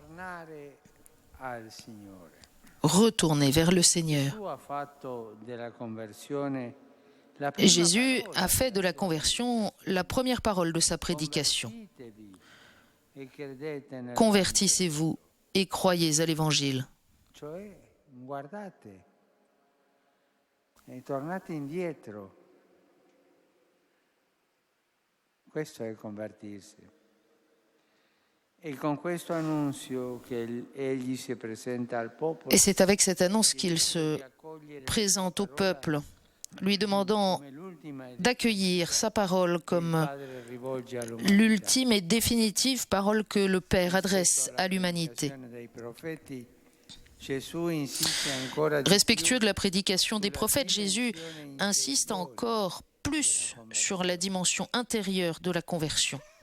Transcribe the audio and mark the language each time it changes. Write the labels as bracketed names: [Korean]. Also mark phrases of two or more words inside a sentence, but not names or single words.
[French] Retourner vers le Seigneur. Jésus a fait de la conversion la première parole de sa prédication. Convertissez-vous et croyez à l'Évangile. [Italian] E tornate indietro. Questo è convertirsi. E con questo annuncio che egli si presenta al popolo. [French] Et c'est avec cette annonce qu'il se présente au peuple, lui demandant d'accueillir sa parole comme l'ultime et définitive parole que le Père adresse à l'humanité. Respectueux de la prédication des prophètes, Jésus insiste encore plus sur la dimension intérieure de la conversion.